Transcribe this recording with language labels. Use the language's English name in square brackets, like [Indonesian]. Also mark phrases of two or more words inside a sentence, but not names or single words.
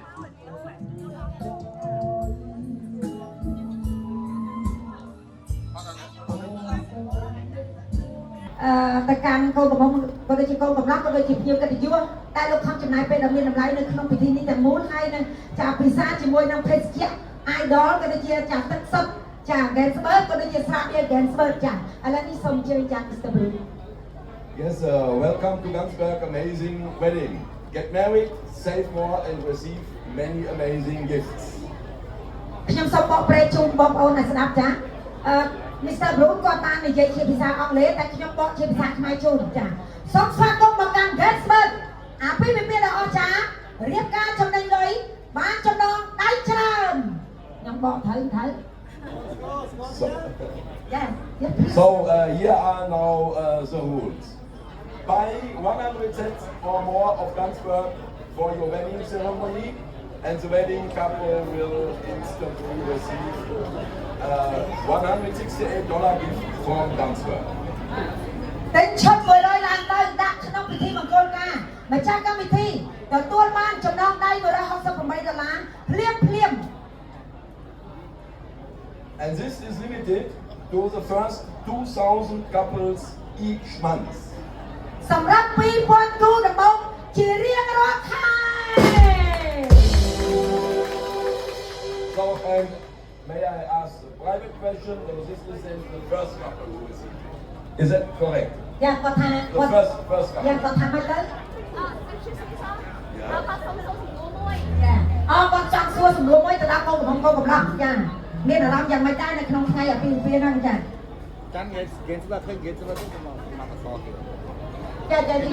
[Khmer] ទៅកាន់កូនកំមុំក៏ដូចជាកូនកំឡោះក៏ដូចជាភ្ញៀវកិត្តិយសតែលោកខំចំណាយពេលដ៏មានតម្លៃនៅក្នុងពិធីនេះទាំងមូលហើយនឹងចាពិសាជាមួយនឹងភេសជ្ជៈ idol ក៏ដូចជាចាទឹកសុទ្ធចា Gensberg ក៏ដូចជាស្រាប់វា Gensberg ចាឥឡូវនេះសូមអញ្ជើញចា Mr. Blue [English] Yes, welcome to Gensberg Amazing Wedding. Get married, save more, and receive many amazing gifts. [Khmer] ខ្ញុំសូមបកប្រែជូនបងប្អូនដែលស្ដាប់ចាMr. Blue គាត់បាននិយាយជាភាសាអង់គ្លេសតែខ្ញុំបកជាភាសាខ្មែរជូនចាសូមស្វាគមន៍មកកាន់ Gensberg អាពីវិមានដ៏អស្ចារ្យរៀបការចំណេញលុយបានចំណងដៃច្រើនខ្ញុំបកត្រូវ [English] So here are now the rules. Buy 100 sets or more of Gensberg for your wedding ceremony, and the wedding couple will instantly receive $168 gift from Gensberg. [Khmer] ទិញឈុត100ឡើងទៅដាក់ក្នុងពិធីមង្គលការម្ចាស់កម្មវិធីទទួលបានចំណងដៃ$168ភ្លាម [English] And this is limited to the first 2,000 couples each month. [Khmer] សម្រាប់2000គូដំបូងជារៀងរាល់ខែ [English] So and may I ask a private question? Or this is the first couple who is it? Is that correct? [Khmer] យ៉ាងគាត់ថា [English] The first couple. [Khmer] យ៉ាងគាត់ថាមិនទៅ គាត់សុំសំណួរមួយ ចាគាត់ចង់សួរសំណួរមួយទៅដល់កូនកំឡោះចាមានអារម្មណ៍យ៉ាងម៉េចដែរនៅក្នុងថ្ងៃអាពាហ៍ពិពាហ៍ហ្នឹងចា ចាំGensbergឃើញGensbergទៅមកកសោ ចា ឃើញទៅ